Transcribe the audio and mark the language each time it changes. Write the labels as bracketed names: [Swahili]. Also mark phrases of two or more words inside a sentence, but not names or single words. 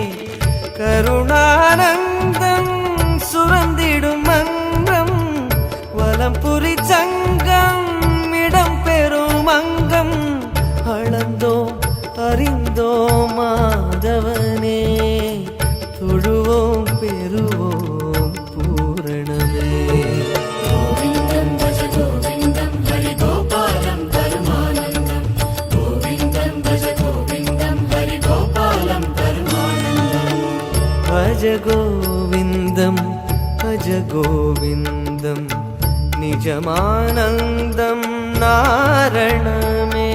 [Tamil] கருணானந்தம் சுரந்திடும் மங்கம் வலம்புரி சங்கம் இடம் பெறும் அங்கம் அளந்தோம் அறிந்தோம் மாதவனே தொழுவோம் பெறுவோம் பூரணமே. [Sanskrit] गोविन्दं भज गोविन्दं हरि गोपालं परमानन्दं। गोविन्दं भज गोविन्दं हरि गोपालं परमानन्दं। भज गोविन्दं भज गोविन्दं निजमानन्दं नारणमे।